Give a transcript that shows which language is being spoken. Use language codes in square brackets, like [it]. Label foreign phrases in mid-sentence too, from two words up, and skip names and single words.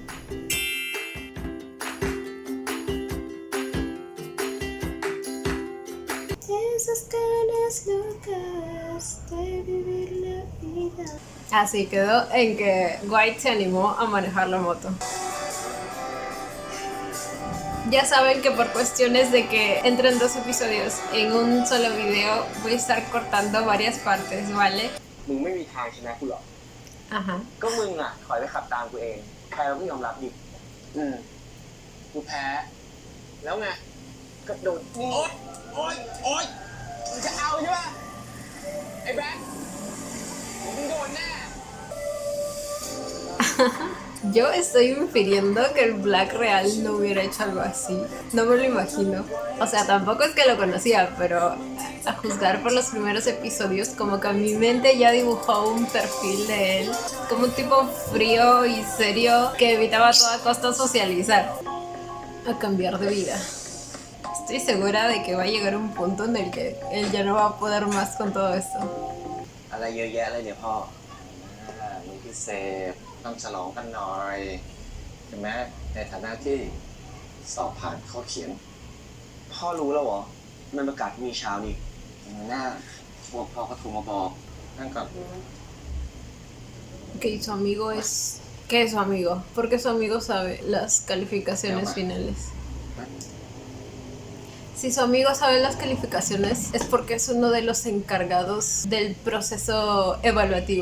[es] Esas ganas locas de vivir la vida. Así quedó en que White se animó a manejar la moto. Ya saben que por cuestiones de que entran dos episodios en un solo video, voy a estar cortando varias partes, ¿vale? [th] มึงไม่มีทางชนะกูหรอก [es] Ajá. [th] ก็มึงอ่ะถอยไปขับตามกูเองแพ้เราไม่ยอมรับดิกูแพ้แล้วไงก็โดนนี่โอ๊ยมึงจะเอาใช่ป่ะไอ้แบ๊กมึงโดนแน่ [es] Yo estoy infiriendo que el Black real no hubiera hecho algo así. No me lo imagino. O sea, tampoco es que lo conocía, pero a juzgar por los primeros episodios, como que mi mente ya dibujó un perfil de él como un tipo frío y serio que evitaba a toda costa socializar. A cambiar de vida. Estoy segura de que va a llegar un punto en el que él ya no va a poder más con todo esto. [th] อะไรเยอะแยะเลยเนี่ยพ่อมีพิเศษต้องฉลองกันหน่อยใช่ไหมในฐานะที่สอบผ่านข้อเขียนพ่อรู้แล้วเหรอมันประกาศมีเช้านี่หน้าพวกพ่อก็โทรมาบอกนั่นก่อน [es] Que su amigo es... ¿Qué es su amigo? Porque su amigo sabe las calificaciones finales. Si su amigo sabe las calificaciones es porque es uno de los encargados del proceso evaluativo.